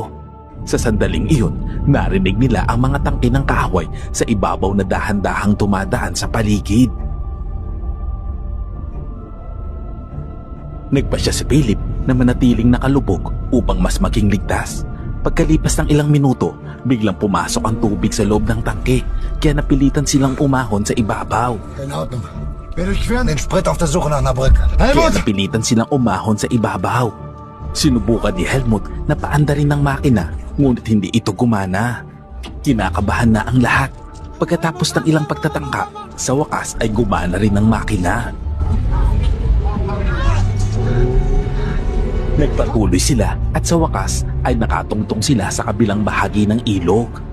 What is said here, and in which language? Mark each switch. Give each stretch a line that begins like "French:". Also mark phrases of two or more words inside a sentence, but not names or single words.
Filipino: Sa sandaling iyon, narinig nila ang mga tangke ng kahoy sa ibabaw na dahan-dahang tumadaan sa paligid. Nagpasya si Philip na manatiling nakalubog upang mas maging ligtas. Pagkalipas ng ilang minuto, biglang pumasok ang tubig sa loob ng tangke kaya napilitan silang umahon sa ibabaw.
German: In Ordnung. Wir durchqueren den Sprit auf der Suche nach einer Brücke.
Filipino: Kaya napilitan silang umahon sa ibabaw. Sinubukan ni Helmut na paandarin ng makina ngunit hindi ito gumana. Kinakabahan na ang lahat. Pagkatapos ng ilang pagtatangka, sa wakas ay gumana rin ang makina. Nagpatuloy sila at sa wakas ay nakatungtong sila sa kabilang bahagi ng ilog.